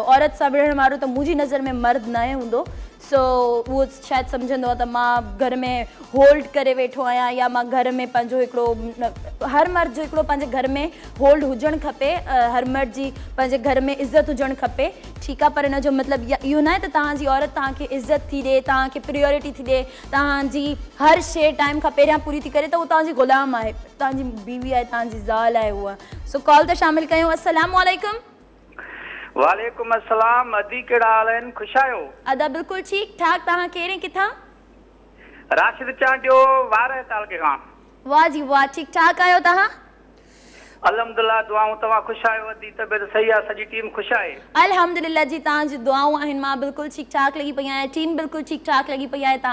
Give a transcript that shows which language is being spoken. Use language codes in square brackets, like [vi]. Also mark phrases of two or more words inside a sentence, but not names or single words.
[sd] औरत सां विढ़ण वारो त मुंहिंजी नज़र में मर्द न हूंदो। सो उहो शायदि सम्झंदो आहे त मां घर में होल्ड करे वेठो आहियां या मां घर में पंहिंजो हिकिड़ो, हर मर्द जो हिकिड़ो पंहिंजे घर में होल्ड हुजणु खपे, हर मर्द जी पंहिंजे घर में इज़त हुजणु खपे। ठीकु आहे, पर हिन जो मतिलबु इहो न आहे त तव्हांजी औरत तव्हांखे इज़त थी ॾिए, तव्हांखे प्रियोरिटी थी ॾिए, तव्हांजी हर शइ टाइम खां पहिरियां पूरी थी करे त उहो तव्हांजी ग़ुलाम आहे, तव्हांजी बीवी आहे, तव्हांजी ज़ाल आहे उहा। सो कॉल त शामिल कयूं। [ar] السلام عليكم. وعليكم السلام. [sd] अदी कहिड़ा हाल आहिनि? ख़ुश आहियो? अदा बिल्कुलु ठीकु ठाक। तव्हां केरु किथां? राशिद चांडियो वारह तालके खां। वाह जी वाह, ठीकु ठाक आहियो तव्हां? अल्हम्दुलिल्लाह, दुआऊं। तव्हां ख़ुशि आहियो? अदी तबियत सही आहे? सॼी टीम ख़ुशि आहे? अल्हम्दुलिल्लाह जी, तव्हांजी दुआऊं आहिनि। मां बिल्कुलु ठीकु ठाक लॻी पई आहियां, टीम बिल्कुलु ठीकु ठाक लॻी पई आहे।